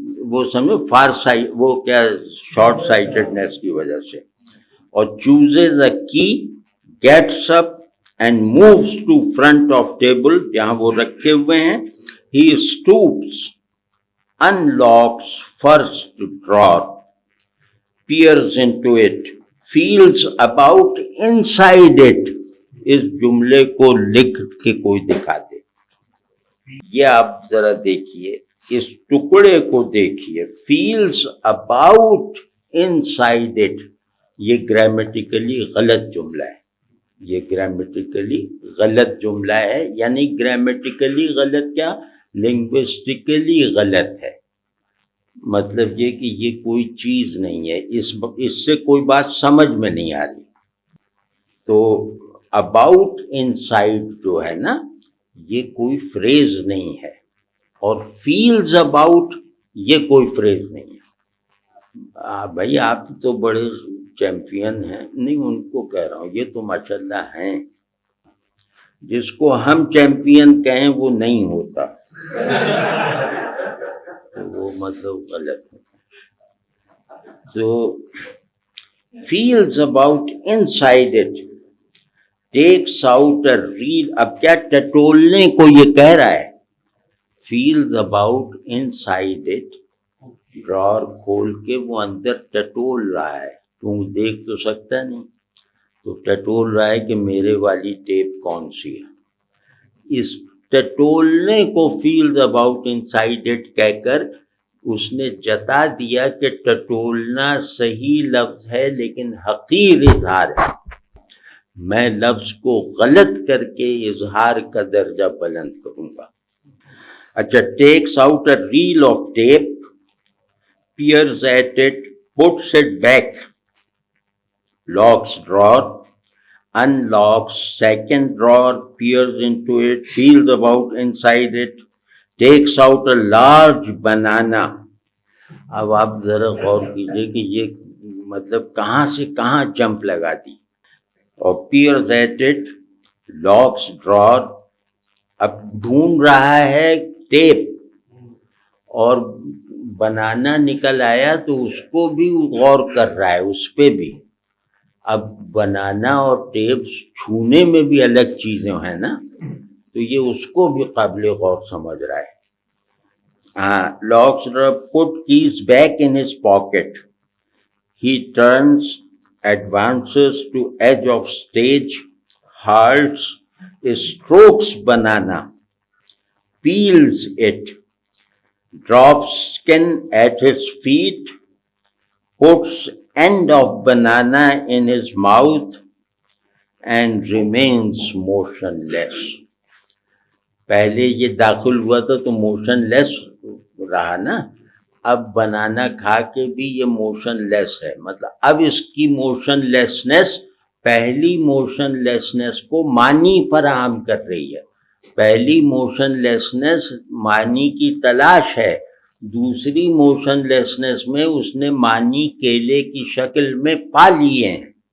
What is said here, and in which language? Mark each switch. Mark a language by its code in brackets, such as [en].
[ur] وہ سمجھو [en] far sight, [ur] وہ کیا [en] short sightedness [ur] کی وجہ سے، اور [en] chooses a key, gets up and moves to front of table [ur] جہاں وہ رکھے ہوئے ہیں. [en] He stoops, unlocks first drawer, peers into it, feels about inside it. [ur] اس جملے کو لکھ کے کوئی دکھا دے. یہ آپ ذرا دیکھیے، اس ٹکڑے کو دیکھیے، [en] feels about inside it. [ur] یہ گرامیٹیکلی غلط جملہ ہے. یہ گرامیٹیکلی غلط جملہ ہے. یعنی گرامیٹیکلی غلط کیا؟ لنگوسٹکلی غلط ہے. مطلب یہ کہ یہ کوئی چیز نہیں ہے، اس سے کوئی بات سمجھ میں نہیں آ رہی. تو [en] about inside [ur] جو ہے نا یہ کوئی فریز نہیں ہے، اور [en] feels about [ur] یہ کوئی فریز نہیں ہے. بھائی آپ تو بڑے چیمپئن ہیں، نہیں ان کو کہہ رہا ہوں، یہ تو ماشاءاللہ ہیں. جس کو ہم چیمپئن کہیں وہ نہیں ہوتا، وہ مطلب غلط ہے. [en] تو feels about inside it, takes out a reel. [ur] اب کیا ٹٹولنے کو یہ کہہ رہا ہے؟ [en] feels about inside it، [ur] drawer کھول کے وہ اندر ٹٹول رہا ہے. تم دیکھ تو سکتا نہیں، تو ٹٹول رہا ہے کہ میرے والی ٹیپ کون سی ہے. اس ٹٹولنے کو [en] feels about inside it [ur] کہہ کر اس نے جتا دیا کہ ٹٹولنا صحیح لفظ ہے لیکن حقیر اظہار ہے. میں لفظ کو غلط کر کے اظہار کا درجہ بلند کروں گا. [en] اچھا، takes out a reel of tape, peers at it, puts it back, locks drawer, unlocks second drawer, peers into it, feels about inside it, takes out a large banana. [ur] اب آپ ذرا غور کیجئے کہ یہ مطلب کہاں سے کہاں جمپ لگا دی. [en] اور peers at it, locks drawer. [ur] اب ڈھونڈ رہا ہے ٹیپ اور بنانا نکل آیا تو اس کو بھی غور کر رہا ہے، اس پہ بھی. اب بنانا اور ٹیپ چھونے میں بھی الگ چیزیں ہیں نا، تو یہ اس کو بھی قابل غور سمجھ رہا ہے. [en] ہاں، locks put keys back in his pocket. He turns, advances to edge of stage, halts, strokes banana, peels it, drops skin at his feet, puts end of banana in his mouth and remains motionless. [ur] پہلے یہ داخل ہوا تھا تو motion لیس رہا نا، اب بنانا کھا کے بھی یہ موشن لیس ہے. مطلب اب اس کی موشن لیسنس پہلی موشن لیسنس کو معنی فراہم کر رہی ہے. پہلی موشن لیسنس معنی کی تلاش ہے، دوسری موشن لیسنس میں اس نے معنی کیلے کی شکل میں پا لیے ہیں.